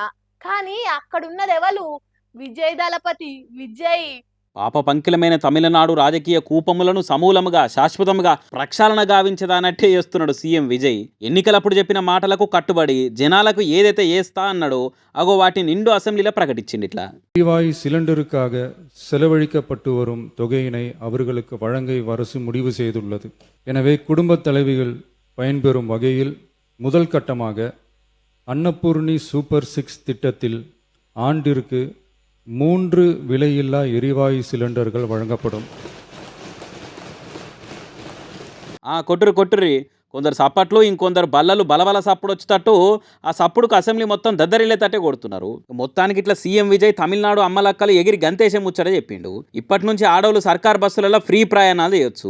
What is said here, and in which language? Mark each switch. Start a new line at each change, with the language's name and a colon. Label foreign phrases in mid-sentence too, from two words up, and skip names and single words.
Telugu: కానీ అక్కడున్నది ఎవరు? విజయ్ దళపతి విజయ్. పాప పంకిలమైన తమిళనాడు రాజకీయ కూపములను సమూలముగా శాశ్వతముగా ప్రక్షాళన గావించదానట్టే చేస్తున్నాడు సీఎం విజయ్. ఎన్నికలప్పుడు చెప్పిన మాటలకు కట్టుబడి జనాలకు ఏదైతే ఏస్తా అన్నాడో అగో వాటి నిండు అసెంబ్లీలో ప్రకటించింది. ఇట్లా
Tamil: எரிவாயு சிலிண்டருக்காக செலவழிக்கப்பட்டு வரும் தொகையினை அவர்களுக்கு வழங்க அரசு முடிவு செய்துள்ளது. எனவே குடும்பத் தலைவிகள் பயன்பெறும் வகையில் முதல் கட்டமாக அன்னபூர்ணி சூப்பர் 6 திட்டத்தில் ஆண்டிற்கு 3 விலையில்லா எரிவாயு சிலிண்டர்கள் வழங்கப்படும்.
Telugu: కొట్టుర్రి కొందరు సప్పట్లు ఇంకొందరు బల్లలు బలబల సప్పుడు వచ్చేటట్టు ఆ సప్పుడుకు అసెంబ్లీ మొత్తం దద్దరిల్లేటట్టే కొడుతున్నారు. మొత్తానికి ఇట్లా సీఎం విజయ్ తమిళనాడు అమ్మలక్కలు ఎగిరి గంతేసే ముచ్చట చెప్పిండు. ఇప్పటి నుంచి ఆడవాళ్ళు సర్కార్ బస్సులలో ఫ్రీ ప్రయాణాలు చేయొచ్చు.